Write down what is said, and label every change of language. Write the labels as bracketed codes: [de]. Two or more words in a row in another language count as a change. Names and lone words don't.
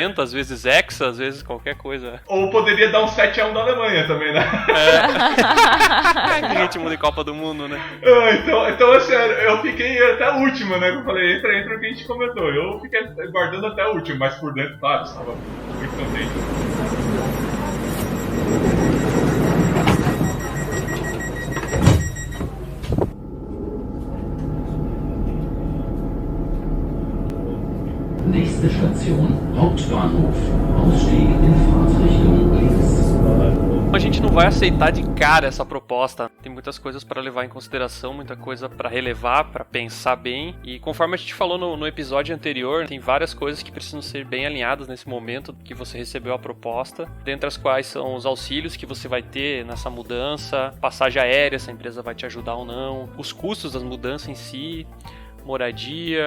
[pt] penta, às vezes hexa, às vezes qualquer coisa. Ou poderia dar um 7-1 da Alemanha também, né? Ritmo de Copa do Mundo, né? Então assim, eu fiquei até a última, né? Eu falei, entra o que a gente comentou. Eu fiquei guardando até a última, mas por dentro, claro, estava muito contente. [de] Nächste Station, Hauptbahnhof. Ausstieg in Fahrtrichtung links. [pt] A gente não vai aceitar de cara essa proposta. Tem muitas coisas para levar em consideração, muita coisa para relevar, para pensar bem. E conforme a gente falou no episódio anterior, tem várias coisas que precisam ser bem alinhadas nesse momento que você recebeu a proposta. Dentre as quais são os auxílios que você vai ter nessa mudança, passagem aérea, se a empresa vai te ajudar ou não, os custos das mudanças em si, moradia?